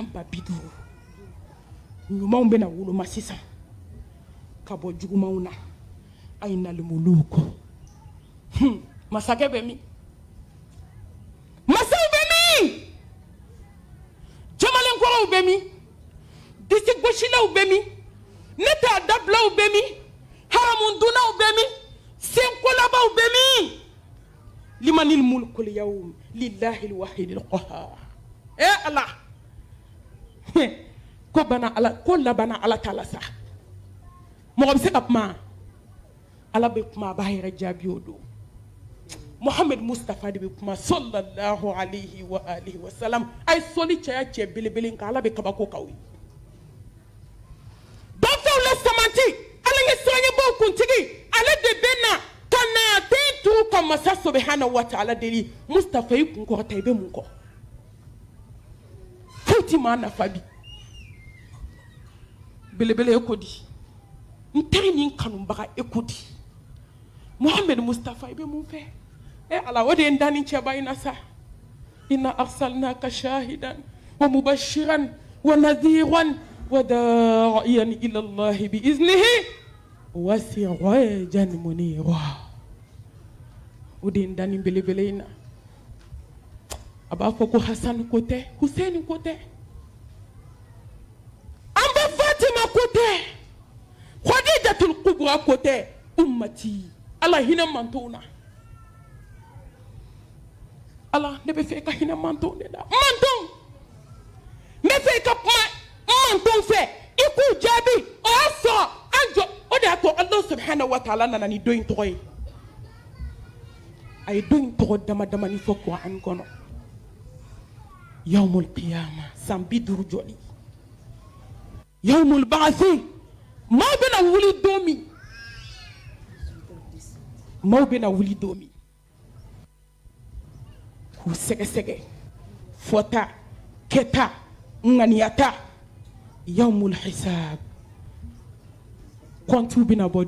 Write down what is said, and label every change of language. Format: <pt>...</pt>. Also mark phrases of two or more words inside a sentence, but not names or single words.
<bm>50 ɲumanw bɛna woloma sisan ka bɔ jugumanw na</bm> <ar>أين الملوك</ar> <bm>masakɛ bɛ min masaw bɛ min jamalenkɔrɔw bɛ min disi gosilaw bɛ min ne t'a dabilaw bɛ min haramundunaw bɛ min senkolabaw bɛ min</bm> <ar>لمن الملك اليوم لله الواحد القهار</ar> <bm>ala ko bana ala ko labana ala ta'ala sa mɔgɔ bɛ se ka kuma ala bɛ kuma a b'a yɛrɛ jaabi o don Muhammad Mustafa de bɛ kuma</bm> <ar>صلى الله عليه وآله وسلم</ar> <bm>a ye sɔli caya cɛ belebele kan ala bɛ kabako k'aw ye dɔnfɛnw la samanti ala ye sɔnɲɛbaw kuntigi ale de bɛ na ka na den tugu ka masa</bm> <ar>سبحانه وتعالى</ar> <bm>deli Mustafa i kun kɔrɔta i bɛ mun kɔ foyi ti maa nafa bi belebele e ko di n teri ni n kanubaga e ko di Muhammad Mustafa i bɛ mun fɛ ala o de ye n da ni cɛba in na sa</bm> <ar>إنا أرسلناك شاهدا ومبشرا ونذيرا وداعيا إلى الله بإذنه وسراجا منيرا</ar> <bm>o de ye n da ni belebele in na a b'a fɔ ko Hasan ko tɛ Hussein ko tɛ an bɛ Fatima ko tɛ Khadijatul Kubra ko tɛ ummati ala hinɛ mantonw na ala ne bɛ fɛ ka hinɛ mantonw de la mantonw n bɛ fɛ ka kuma mantonw fɛ i k'u jaabi o y'a sɔrɔ an jɔ o de y'a to Allah</bm> <ar>سبحانه وتعالى</ar> <bm>nana ni don in tɔgɔ ye a ye don in tɔgɔ damadamani fɔ Kuran kɔnɔ</bm> <ar>يوم القيامة</ar> <bm>san 50 jɔli</bm> <ar>يوم البعث</ar> <bm>maaw bɛna wuli don min maaw bɛna wuli don min k'u sɛgɛsɛgɛ fɔta kɛta ŋaniyata</bm> <ar>يوم الحساب</ar> <bm>kɔntiw bɛna bɔ</bm>